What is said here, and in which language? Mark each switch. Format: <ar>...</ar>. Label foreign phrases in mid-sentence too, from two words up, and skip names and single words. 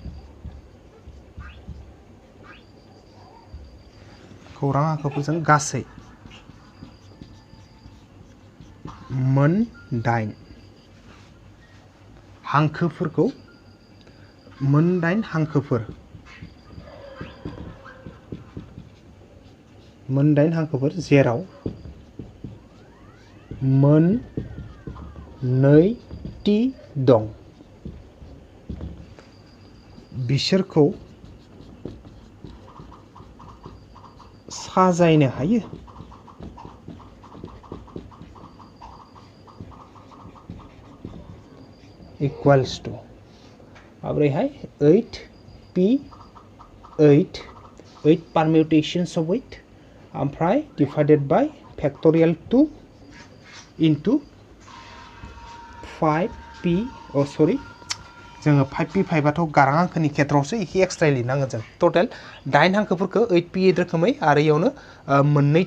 <brx>गासै मोनदाइन हांखोफोर जेराव मोननैथि दं बिसोरखौ साजायनो हायो</brx> <en>equals to</en> <brx>माब्रैहाय 8p 8</brx> <en>permutations of 8</en> <brx>ओमफ्राय</brx> <en>divided by factorial 2 into</en> <brx>5p जोङो 5p 5 आथ' गारां हांखोनि खेत्रआवसो इखौ एक्सट्रा लिरनांगोन जों टटेल 8 हांखोफोरखौ 8p 8 रोखोमै आरो इयावनो मोननै</brx>